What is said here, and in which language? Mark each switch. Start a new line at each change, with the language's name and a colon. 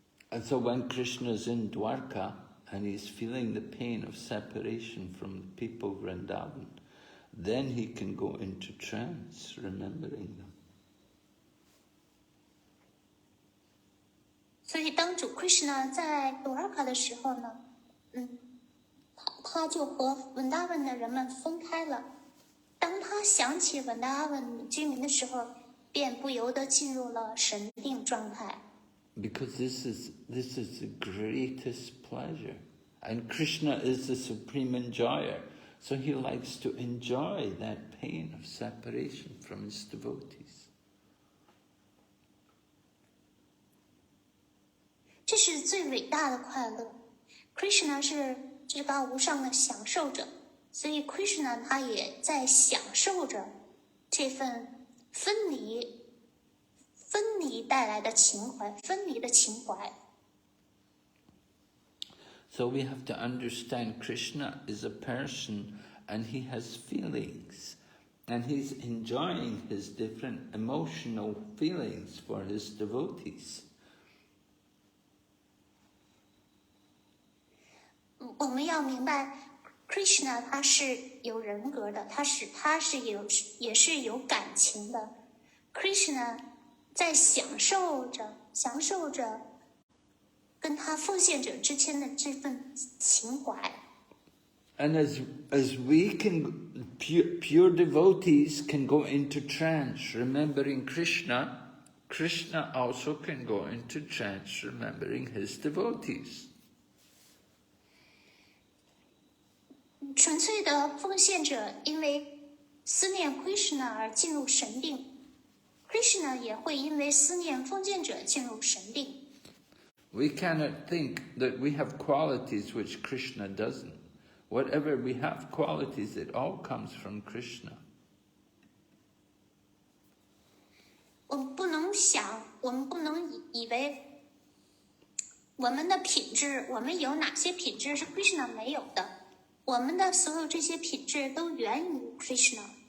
English: And so when Krishna's in Dwarka, and he's feeling the pain of separation from the people of Vrindavan, then he can go into trance, remembering them.
Chinese: 所以当主 Krishna 在朵尔卡的时候呢，他就和稳达文的人们分开了。当他想起稳达文居民的时候，便不由得进入了神定状态。
English: Because this is the greatest pleasure. And Krishna is the supreme enjoyer. So he likes to enjoy that pain of separation from his devotees.
Chinese: 这是最伟大的快乐。 Krishna 是至高无上的享受者，所以 Krishna 他也在享受着这份分离带来的情怀，分离的情怀。
English: So we have to understand Krishna is a person and he has feelings and he's enjoying his different emotional feelings for his devotees.
Chinese: 我们要明白 ，Krishna 他是有人格的，他也是有感情的。 Krishna 在享受着跟他奉献者之间的这份情怀。
English: And as we can, pure devotees can go into trance remembering Krishna, Krishna also can go into trance remembering his devotees.
Chinese: 纯粹的奉献者因为思念 Krishna 而进入神定 ，Krishna 也会因为思念奉献者进入神定。
English: We cannot think that we have qualities which Krishna doesn't. Whatever we have qualities, it all comes from Krishna.
Chinese: 我们不能以为我们的品质，我们有哪些品质是 Krishna 没有的？我们的所有这些品质都源于 Krishna。